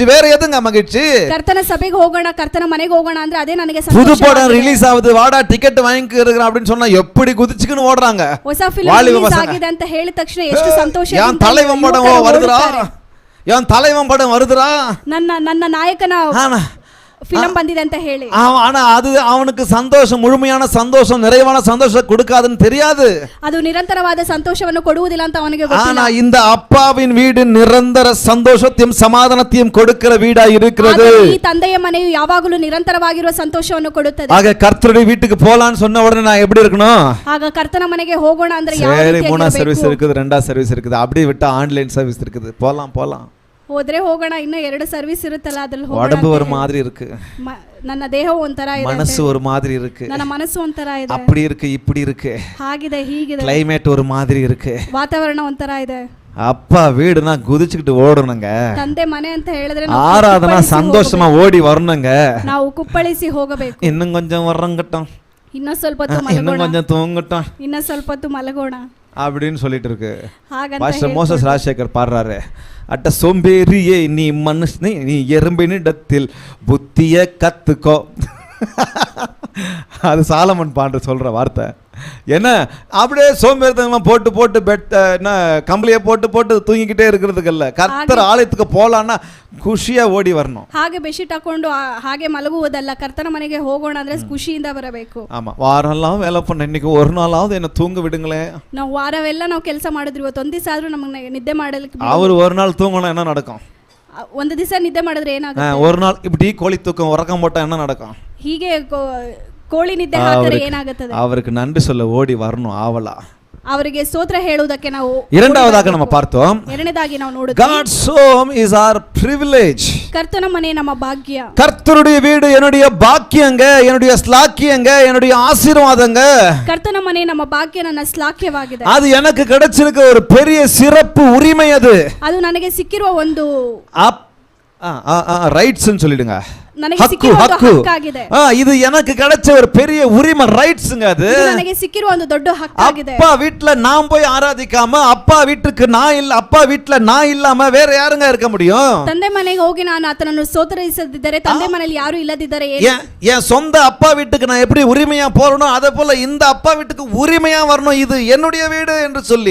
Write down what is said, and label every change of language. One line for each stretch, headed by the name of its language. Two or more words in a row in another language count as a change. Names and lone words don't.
Tamil: வேற எதுங்க மகிழ்ச்சி?
Kannada: ಕರ್ತನ ಸಭೆಗೆ ಹೋಗೋಣ, ಕರ್ತನ ಮನೆಗೆ ಹೋಗೋಣ ಅಂದ್ರೆ ಅದೇ ನನಗೆ ಸಂತೋಷ.
Tamil: புது படம் ரிலீஸ் ஆகுது, வாடா டிக்கெட் வாங்கிக்கிறேன் அப்படின்னு சொன்னா எப்படி குதிச்சுக்கின்னு ஓடுறாங்க.
Kannada: ಹೊಸ
English: film release
Kannada: ಆಗಿದೆ ಅಂತ ಹೇಳಿದ ತಕ್ಷಣ ಎಷ್ಟು ಸಂತೋಷ.
Tamil: என் தலைவன் படம் வருதுடா, என் தலைவன் படம் வருதுடா,
Kannada: ನನ್ನ ನಾಯಕನ ಫಿಲಂ ಬಂದಿದೆ ಅಂತ ಹೇಳಿ.
Tamil: ஆனா அது அவனுக்கு சந்தோஷம், முழுமையான சந்தோஷம், நிறைவான சந்தோஷம் கொடுக்காதுன்னு தெரியாது.
Kannada: ಅದು ನಿರಂತರವಾದ ಸಂತೋಷವನ್ನು ಕೊಡುವುದಿಲ್ಲ ಅಂತ ಅವನಿಗೆ ಗೊತ್ತಿಲ್ಲ.
Tamil: ஆனா இந்த அப்பாவின் வீடு நிரந்தர சந்தோஷத்தையும் சமாதானத்தையும் கொடுக்கிற வீடா இருக்கிறது.
Kannada: ಈ ತಂದೆಯ ಮನೆಯು ಯಾವಾಗಲೂ ನಿರಂತರವಾಗಿರುವ ಸಂತೋಷವನ್ನು ಕೊಡುತ್ತದೆ.
Tamil: ஆக கர்த்தருடைய வீட்டுக்கு போலான்னு சொன்ன உடனே நான் எப்படி இருக்கணும்?
Kannada: ಆಗ ಕರ್ತನ ಮನೆಗೆ ಹೋಗೋಣ ಅಂದ್ರೆ ಯಾವ
Tamil: சரி,
Kannada: ರೀತಿಯಾಗಿರಬೇಕು?
Tamil: 3 ಸರ್ವಿಸ್ இருக்குது, 2 ಸರ್ವಿಸ್ இருக்குது, அப்படியே விட்டா
English: online service
Tamil: இருக்குது, போலாம்.
Kannada: ಹೋದ್ರೆ ಹೋಗೋಣ, ಇನ್ನು 2 ಸರ್ವಿಸ್ ಇರುತ್ತಲ್ಲ ಅದ್ರಲ್ಲಿ ಹೋಗೋಣ.
Tamil: உடம்பு ஒரு மாதிரி இருக்கு,
Kannada: ನನ್ನ ದೇಹ ಒಂಥರ ಇದೆ,
Tamil: மனசு ஒரு மாதிரி இருக்கு,
Kannada: ನನ್ನ ಮನಸ್ಸು ಒಂಥರ ಇದೆ,
Tamil: அப்படி இருக்கு இப்படி இருக்கு,
Kannada: ಹಾಗಿದೆ ಹೀಗಿದೆ,
Tamil: கிளைமேட் ஒரு மாதிரி இருக்கு,
Kannada: ವಾತಾವರಣ ಒಂಥರ ಇದೆ.
Tamil: அப்பா வீடுனா குதிச்சுக்கிட்டு ஓடணுங்க.
Kannada: ತಂದೆ ಮನೆ ಅಂತ ಹೇಳಿದ್ರೆ
Tamil: ஆராதனா சந்தோஷமா ஓடி வரணுங்க.
Kannada: ನಾವು ಕುಪ್ಪಳಿಸಿ ಹೋಗಬೇಕು.
Tamil: இன்னும் கொஞ்சம் வரங்கட்டும்,
Kannada: இன்னும் ಸ್ವಲ್ಪ ಹೊತ್ತು
Tamil: இன்னும்
Kannada: ಮಲಗೋಣ,
Tamil: கொஞ்சம் தூங்கட்டும்,
Kannada: இன்னும் ಸ್ವಲ್ಪ ಹೊತ್ತು ಮಲಗೋಣ
Tamil: அப்படின்னு சொல்லிட்டு இருக்கு.
Kannada: ಹಾಗಂತ
Tamil: பாஸ்டர் மோசஸ் ராஜசேகர் பாடுறாரு, அட்ட சோம்பேறியே நீ மனுஷனே நீ எறும்பினிடத்தில் புத்திய கத்துக்கோ. அது சாலமன் பாண்டு சொல்ற வார்த்தை. என்ன அப்படியே சோம்பேறித்தனமா போட்டு பெட் என்ன கம்பளியை போட்டு தூங்கிக்கிட்டே இருக்கிறதுக்கு இல்ல, கர்த்தர் ஆலயத்துக்கு போலான்னா
Kannada: ಖುಷಿಯ ಓಡಿ
Tamil: வரணும்.
Kannada: ಹಾಗೆ ಬೆಡ್ಶೀಟ್ ಹಾಕೊಂಡು ಹಾಗೆ ಮಲಗುವುದಲ್ಲ, ಕರ್ತನ ಮನೆಗೆ ಹೋಗೋಣ ಅಂದ್ರೆ ಖುಷಿಯಿಂದ ಬರಬೇಕು.
Tamil: ஆமா, வாரம்லாம் வேலை பண்ண, இன்னைக்கு ஒரு நாளாவது என்ன தூங்க விடுங்களே.
Kannada: ನಾವು ವಾರವೆಲ್ಲ ನಾವು ಕೆಲಸ ಮಾಡಿದ್ವಿ, ಇವತ್ತು ಒಂದು ದಿವಸ ಆದ್ರೂ ನಮಗೆ ನಿದ್ದೆ ಮಾಡಲಿಕ್ಕೆ.
Tamil: அவர் ஒரு நாள் தூங்கணும், என்ன நடக்கும்?
Kannada: ಒಂದು ದಿವಸ ನಿದ್ದೆ ಮಾಡಿದ್ರೆ ಏನಾಗುತ್ತೆ?
Tamil: ஒரு நாள் இப்படி கோழி தூக்கம் உறக்கம் போட்டா என்ன நடக்கும்?
Kannada: ಹೀಗೆ ಕೋಳಿ ನಿದ್ದೆ ಹಾಕಿದ್ರೆ ಏನಾಗುತ್ತದೆ?
Tamil: அவருக்கு நன்றி சொல்ல ஓடி வரணும் ஆவலா.
Kannada: ಅವರಿಗೆ ಸ್ತೋತ್ರ ಹೇಳುವುದಕ್ಕೆ ನಾವು
Tamil: இரண்டாவதாக நம்ம பார்த்தோம்,
Kannada: ಎರಡನೇದಾಗಿ ನಾವು ನೋಡುತ್ತೇವೆ,
English: God's home is our privilege.
Kannada: ಕರ್ತನ ಮನೆ ನಮ್ಮ ಭಾಗ್ಯ.
Tamil: கர்த்தருடைய வீடு என்னுடைய பாக்கியங்க, என்னுடைய ஸ்லாக்கியங்க, என்னுடைய ஆசீர்வாதங்க.
Kannada: ಕರ್ತನ ಮನೆ ನಮ್ಮ ಭಾಗ್ಯ, ನನ್ನ ಶ್ಲಾಘ್ಯವಾಗಿದೆ.
Tamil: அது எனக்கு கிடைச்சிருக்க ஒரு பெரிய சிறப்பு உரிமை. அது
Kannada: ನನಗೆ ಸಿಕ್ಕಿರುವ ಒಂದು
Tamil: ரைட்ஸ் சொல்லிடுங்க.
Kannada: ನನಗೆ ಹಕ್ಕು ಸಿಕ್ಕಿರುವ ಒಂದು ಹಕ್ಕು ಹಕ್ಕಾಗಿದೆ.
Tamil: இது எனக்கு கிடைச்ச ஒரு பெரிய உரிமை ரைட்ஸ்ங்க அது.
Kannada: ಇದು ನನಗೆ ಸಿಕ್ಕಿರುವ ಒಂದು ದೊಡ್ಡ ಹಕ್ಕಾಗಿದೆ.
Tamil: அப்பா வீட்ல நான் போய் ஆராதிக்காம அப்பா வீட்டுக்கு நான் இல்ல அப்பா வீட்ல நான் இல்லாம வேற யாருங்க இருக்க முடியும்?
Kannada: ತಂದೆ ಮನೆಗೆ ಹೋಗಿ ನಾನು ಆತನನ್ನು ಸ್ತೋತ್ರಿಸದಿದ್ದರೆ ತಂದೆ ಮನೆಯಲ್ಲಿ ಯಾರು ಇಲ್ಲದಿದ್ದರೆ
Tamil: என் சொந்த அப்பா வீட்டுக்கு நான் எப்படி உரிமையா போறனோ அதே போல இந்த அப்பா வீட்டுக்கு உரிமையா வரணும், இது என்னுடைய வீடு என்று சொல்லி.